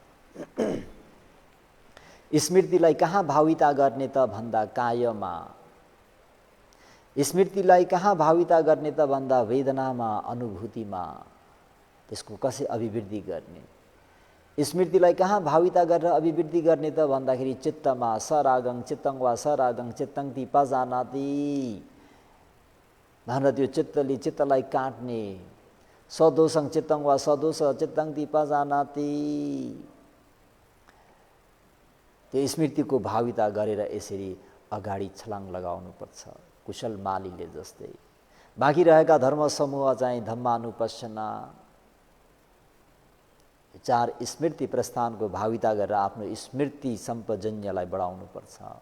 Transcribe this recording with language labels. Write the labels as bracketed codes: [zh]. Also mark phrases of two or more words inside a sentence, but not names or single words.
[ne] स्मृतिलाई कहाँ भाविता गर्ने त भन्दा कायमा, स्मृतिलाई कहाँ भाविता गर्ने त भन्दा वेदनामा, अनुभूतिमा, त्यसको कसै अभिवृद्धि गर्ने। स्मृतिलाई कहाँ भाविता गरेर अभिवृद्धि गर्ने त भन्दाखेरि चित्तमा, [pi] सरागं चित्तं वा सरागं चित्तं ती पजानाति [ne] भनेर त्यो चित्तले चित्तलाई काट्ने, [pi] सदोषं चित्तं वा सदोष चित्तं ती पजानाति, [ne] त्यो स्मृतिको भाविता गरेर यसरी अगाडि छलाङ लगाउनुपर्छ कुशल मालीले जस्तै। बाँकी रहेका धर्म समूह चाहिँ धम्मानुपස්සना, 4 स्मृति प्रस्थानको भाविता गरेर आफ्नो स्मृति सम्पजन्यलाई बढाउनुपर्छ।